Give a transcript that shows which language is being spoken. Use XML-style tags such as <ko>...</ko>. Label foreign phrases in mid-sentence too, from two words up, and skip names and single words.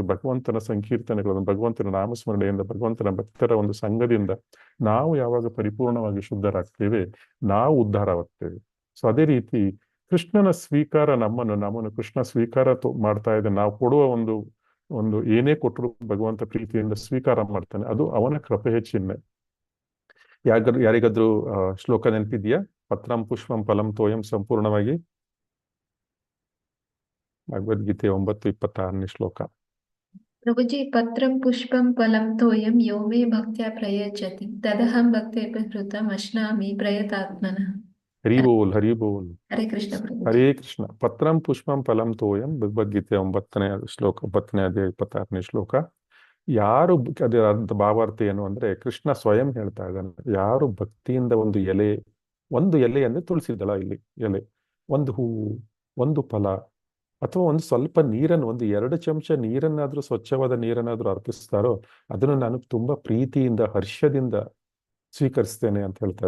<kn>ಭಗವಂತನ ಸಂಕೀರ್ತನೆಗಳನ್ನು, ಭಗವಂತನ ನಾಮಸ್ಮರಣೆಯಿಂದ, ಭಗವಂತನ ಭಕ್ತರ ಒಂದು ಸಂಘದಿಂದ ನಾವು ಯಾವಾಗ ಪರಿಪೂರ್ಣವಾಗಿ ಶುದ್ಧರಾಗ್ತೇವೆ, ನಾವು ಉದ್ಧಾರವಾಗ್ತೇವೆ. ಸೊ ಅದೇ ರೀತಿ ಕೃಷ್ಣನ ಸ್ವೀಕಾರ ನಮ್ಮನ್ನು ಕೃಷ್ಣ ಸ್ವೀಕಾರ ಮಾಡ್ತಾ ಇದೆ. ನಾವು ಕೊಡುವ ಒಂದು ಏನೇ ಕೊಟ್ಟರು ಭಗವಂತ ಪ್ರೀತಿಯಿಂದ ಸ್ವೀಕಾರ ಮಾಡ್ತಾನೆ. ಅದು ಅವನ ಕೃಪೆಯ ಚಿಹ್ನೆ. ಯಾರಿಗಾದ್ರೂ ಶ್ಲೋಕ ನೆನಪಿದ್ಯಾ?</kn> <sa>ಪತ್ರಂ ಪುಷ್ಪಂ ಫಲಂ ತೋಯಂ</sa> <kn>ಸಂಪೂರ್ಣವಾಗಿ ಭಗವದ್ಗೀತೆ 9:26ನೇ ಶ್ಲೋಕ. ಪ್ರಭುಜಿ,</kn> <sa>ಪತ್ರಂ ಪುಷ್ಪಂ ಫಲಂ ತೋಯಂ ಯೋ ಮೇ ಭಕ್ತ್ಯಾ ಪ್ರಯಚ್ಛತಿ ತದಹಂ ಭಕ್ತೇನ ಅಶ್ನಾಮಿ ಪ್ರಯತಾತ್ಮನಃ.</sa> <bn>হরি বোল, হরি বোল.</bn> <sa>ಹರೇ ಕೃಷ್ಣ ಪ್ರಭುಜಿ. ಹರೇ ಕೃಷ್ಣ. ಪತ್ರಂ ಪುಷ್ಪಂ ಫಲಂ ತೋಯಂ,</sa> <kn>ಭಗವದ್ಗೀತೆ 9ನೇ ಶ್ಲೋಕ, 9ನೇ ಅಧ್ಯಾಯ 26ನೇ ಶ್ಲೋಕ. ಯಾರು ಅದರ ಭಾವಾರ್ಥ ಏನು ಅಂದ್ರೆ, ಕೃಷ್ಣ ಸ್ವಯಂ ಹೇಳ್ತಾ ಇದ್ದಾನೆ, ಯಾರು ಭಕ್ತಿಯಿಂದ ಒಂದು ಎಲೆ ಅಂದ್ರೆ ತುಳಸಿ ದಳ, ಇಲ್ಲಿ ಎಲೆ, ಒಂದು ಹೂವು, ಒಂದು ಫಲ, ಅಥವಾ ಒಂದು ಸ್ವಲ್ಪ ನೀರನ್ನು, 1-2 ಚಮಚ ನೀರನ್ನಾದ್ರೂ, ಸ್ವಚ್ಛವಾದ ನೀರನ್ನಾದ್ರೂ ಅರ್ಪಿಸ್ತಾರೋ, ಅದನ್ನು ನಾನು ತುಂಬಾ ಪ್ರೀತಿಯಿಂದ, ಹರ್ಷದಿಂದ ಸ್ವೀಕರಿಸ್ತೇನೆ ಅಂತ ಹೇಳ್ತಾರೆ.</kn>